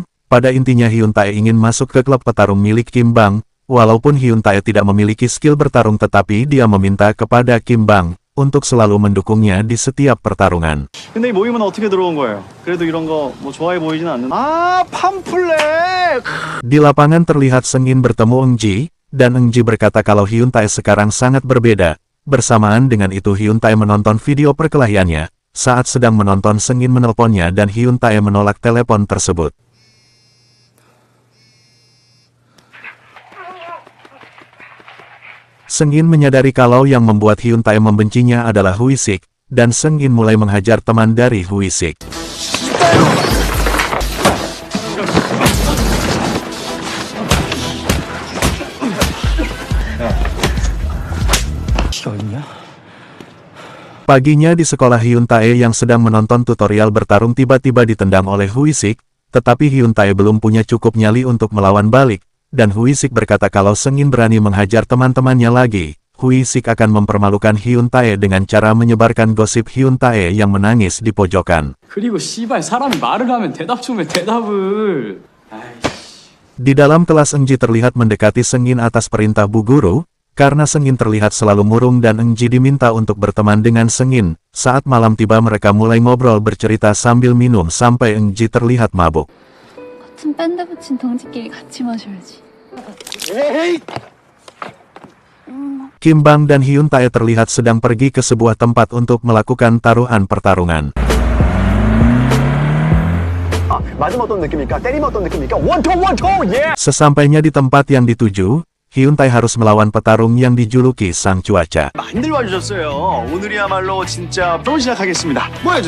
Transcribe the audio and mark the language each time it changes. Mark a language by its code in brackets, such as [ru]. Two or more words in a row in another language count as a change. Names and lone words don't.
[id] Pada intinya Hyun Tae ingin masuk ke klub petarung milik Kim Bang. Walaupun Hyun Tae tidak memiliki skill bertarung, tetapi dia meminta kepada Kim Bang untuk selalu mendukungnya di setiap pertarungan. [ko] 근데 이 모임은 어떻게 들어온 거예요? 그래도 이런 거 뭐 좋아해 보이진 않는. 아, 팜플렛. [id] Di lapangan terlihat Sengin bertemu Eung Ji, dan Eung Ji berkata kalau Hyun Tae sekarang sangat berbeda. Bersamaan dengan itu Hyun Tae menonton video perkelahiannya. Saat sedang menonton, Sengin menelponnya dan Hyun Tae menolak telepon tersebut. Sengin menyadari kalau yang membuat Hyun Tae membencinya adalah Huisik, dan Sengin mulai menghajar teman dari Huisik. [ko] 키가 있냐? [id] Paginya di sekolah, Hyun Tae yang sedang menonton tutorial bertarung tiba-tiba ditendang oleh Huisik, tetapi Hyun Tae belum punya cukup nyali untuk melawan balik, dan Huisik berkata kalau Sengin berani menghajar teman-temannya lagi, Huisik akan mempermalukan Hyun Tae dengan cara menyebarkan gosip Hyun Tae yang menangis di pojokan. [ko] 그리고 씨발 사람이 말을 하면 대답 좀 해 대답을. [id] Di dalam kelas, Eung Ji terlihat mendekati Sengin atas perintah Bu Guru, karena Sengin terlihat selalu murung dan Eung Ji diminta untuk berteman dengan Sengin. Saat malam tiba mereka mulai ngobrol bercerita sambil minum sampai Eung Ji terlihat mabuk. [ko] 같은 밴드 붙인 동지끼리 같이 마셔야지. [id] Kim Bang dan Hyun Tae terlihat sedang pergi ke sebuah tempat untuk melakukan taruhan pertarungan. [ko] 맞으면 어떤 느낌입니까? 때리면 어떤 느낌입니까? 원투 원투 예. [id] Sesampainya di tempat yang dituju, Hyun Tae harus melawan petarung yang dijuluki Sang Cuaca. [ko] 많이들 와주셨어요. 오늘이야말로 진짜 프로 시작하겠습니다. 모여주세요.